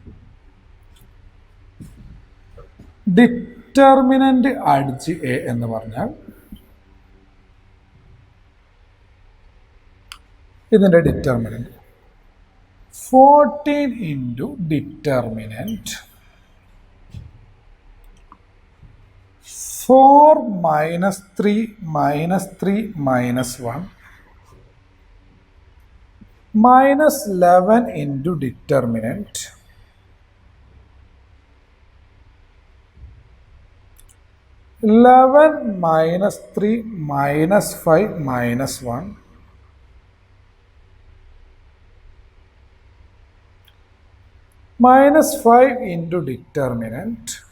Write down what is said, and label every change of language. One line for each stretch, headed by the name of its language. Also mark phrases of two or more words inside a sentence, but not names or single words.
English: determinant adj A
Malayalam: എന്ന് പറഞ്ഞാൽ ഇതിൻ്റെ
English: determinant 14 into determinant 4 minus 3 minus 3 minus 1 minus 11 into determinant 11 minus 3 minus 5 minus 1 minus 5 into determinant